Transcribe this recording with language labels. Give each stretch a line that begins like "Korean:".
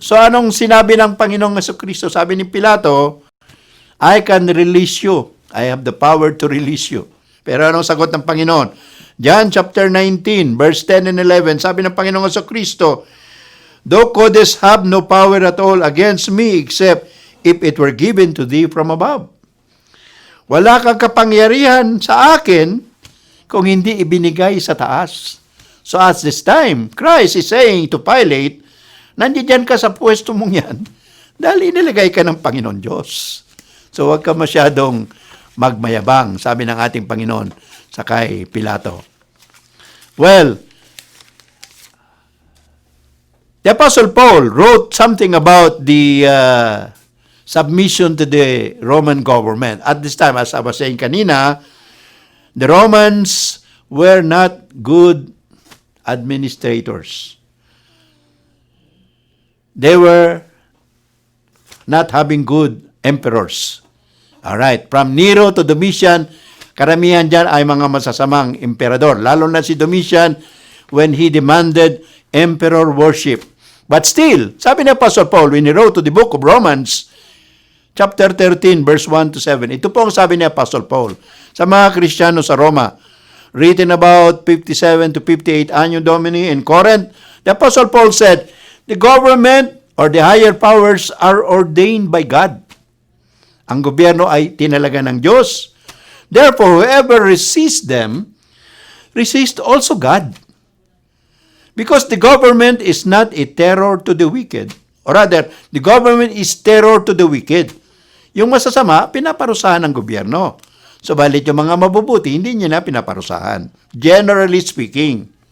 Filipino: So, anong sinabi ng Panginoong Jesucristo? Sabi ni Pilato,
English: I can release you. I have the power to release you.
Filipino: Pero anong sagot ng Panginoon?
English: John chapter 19, verse 10 and 11,
Filipino: sabi ng Panginoong Jesucristo,
English: thou couldst have no power at all against me except if it were given to thee from above.
Filipino: Wala kang kapangyarihan sa akin kung hindi ibinigay sa taas.
English: So at this time, Christ is saying to Pilate,
Filipino: nandiyan ka sa pwesto mong yan dahil inilagay ka ng Panginoon Diyos. So huwag ka masyadong magmayabang, sabi ng ating Panginoon sa kay Pilato.
English: Well, the Apostle Paul wrote something about the submission to the Roman government. At this time, as I was saying kanina, the Romans were not good administrators. They were not having good emperors. All right, from Nero to Domitian,
Filipino: karamihan dyan ay mga masasamang emperador. Lalo na si Domitian
English: when he demanded emperor worship. But still,
Filipino: sabi ni
English: Apostle Paul when he wrote to the book of Romans, chapter 13, verse 1 to 7.
Filipino: Ito po ang sabi ni Apostle Paul sa mga Kristiyano sa Roma.
English: Written about 57 to 58 Anno Domini in Corinth, the Apostle Paul said, the government or the higher powers are ordained by God.
Filipino: Ang gobyerno ay tinalaga ng Diyos.
English: Therefore, whoever resists them, resists also God. Because the government is not a terror to the wicked. Or rather, the government is terror to the wicked.
Filipino: Yung masasama, pinaparusahan ng gobyerno. So, balit yung mga mabubuti, hindi niya na pinaparusahan.
English: Generally speaking.